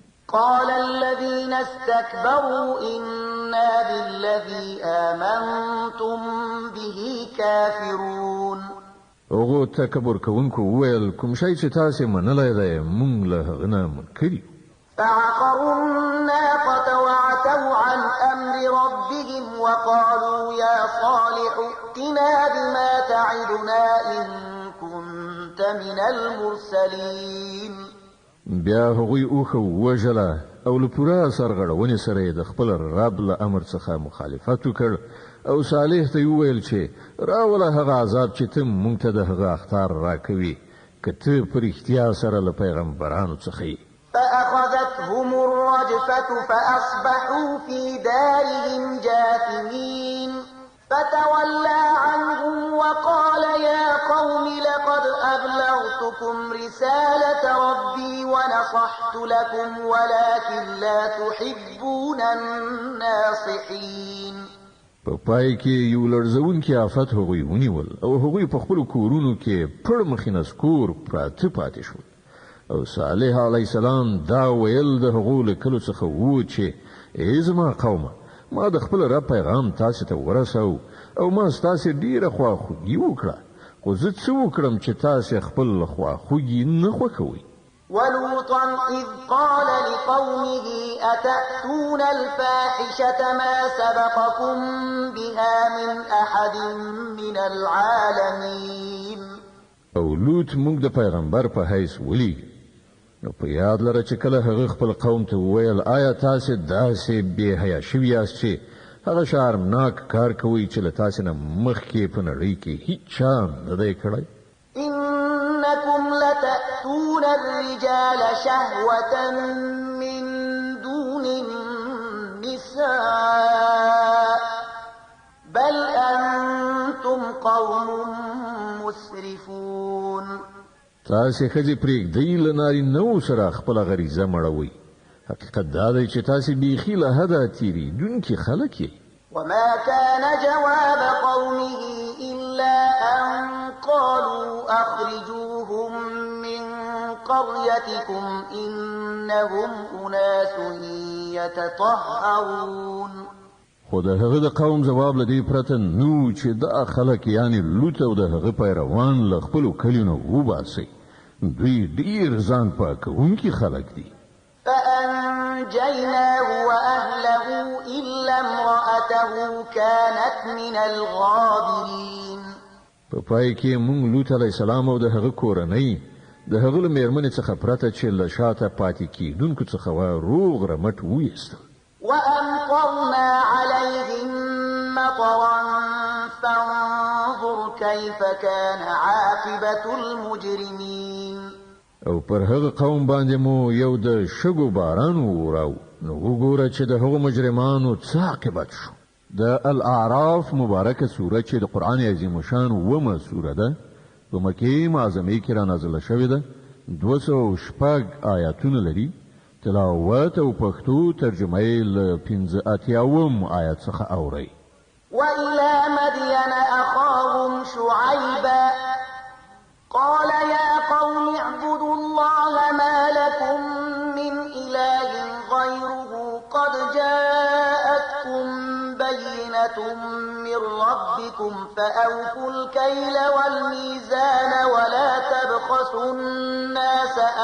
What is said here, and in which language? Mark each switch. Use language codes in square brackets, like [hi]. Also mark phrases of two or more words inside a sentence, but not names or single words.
[ar] قال الذين استكبروا إنا بالذي آمنتم به كافرون. [ps] هغو تکبر کوونکو وویل، "کوم شی چې تاسې منلی دی، موږ له هغه نه منکر یو." [ar] فعقروا الناقة وعتوا عن أمر ربهم وقالوا يا صالح ائتنا بما تعدنا إن كنت من المرسلين. [ps] بیا هغوی اوښه ووژله او له پوره سرغړونې سره یې د خپل رب له امر څخه مخالفت وکړ او صالح ته یې وویل چې راوله هغه عذاب چې ته موږ ته د هغه اخطار راکوي، که ته په رښتیا سره له پیغمبرانو څخه یې. [ar] فأخذتهم الرجفة فأصبحوا في دارهم جاثمين. فتولى عنهم وقال يا قوم لقد أبلغتكم رسالة ربي ونصحت لكم ولكن لا تحبون الناصحين. [ps] په پای کې یو لړزونکی آفت هغوی ونیول او هغوی په خپلو کورونو کې پړ مخینه سکور پراته پاتې شول. او صالح علیه السلام دا ویل د هغو له کلو څخه وو چې، "ای زما قومه، ما د خپل رب پیغام تاسې ته ورسو او ما ستاسې ډېره خواخوږي وکړه، خو زه څه وکړم چې تاسې خپل خواخوږي نه خوښوئ؟" [ar] ولوطا إذ قال لقومه أتأتون الفاحشة ما سبقكم بها من أحد من العالمين. [ps] او لوط موږ د پیغمبر په حیث ولیږي. نو په یاد لره چې کله هغه خپل قوم ته وویل، "آیا تاسې داسې بې حیا شوي یاست چې هغه شرمناک کار کوئ چې له تاسې نه مخکې په نړۍ کې هیڅ چا نه دی کړی؟" [ar] إنكم لتأتون الرجال شهوة من دون النساء بل أنتم قوم مسرفون. [ps] تاسې ښځې پرېږدئ، له نارینه‌و سره خپله غریزه مړوئ. حقیقت دا دی چې تاسې بیخي له حده تېرېدونکي خلک یئ. [ar] وما كان جواب قومه إلا أن قالوا أخرجوهم من قريتكم إنهم أناس يتطهرون. [ps] خو د هغه د قوم ځواب له دې پرته نو چې دا خلک، یعنی لوط او د هغه پیروان، له خپلو کلیو نه وباسئ. دوی ډیر ځان پاکوونکي خلک دي. [ar] فأنجيناه وأهله إلا امرأته كانت من الغابرين. [ps] په پای کې موږ لوط علیه السلام او د هغه کورنۍ د هغه له مېرمنې څخه پرته چې له شاته پاتې کېدونکو څخه وه، روغ رمټ ویستل. [ar] وأمطرنا عليهم مطرا فانظر كيف كان عاقبة المجرمين. [ps] او پر هغه قوم باندې مو یو د شګو باران وراو. نو وګوره چې د هغو مجرمانو څه عاقبت شو. د الاعراف مبارکه سوره چې د قرآن عظیم شان اوومه سوره ده، په مکې معظمې کې را نازله شوې ده. دوه سوه شپږ آیاتونه لري. تلاوت او پښتو ترجمه یې له پنځه اتیاوم آیت څخه اورئ. [ar] وإلى مدين أخاهم شعيبا قال يا قوم اعبدوا الله ما لكم من إله غيره قد جاءتكم بينة من ربكم فأوفوا الكيل والميزان ولا تبخسوا الناس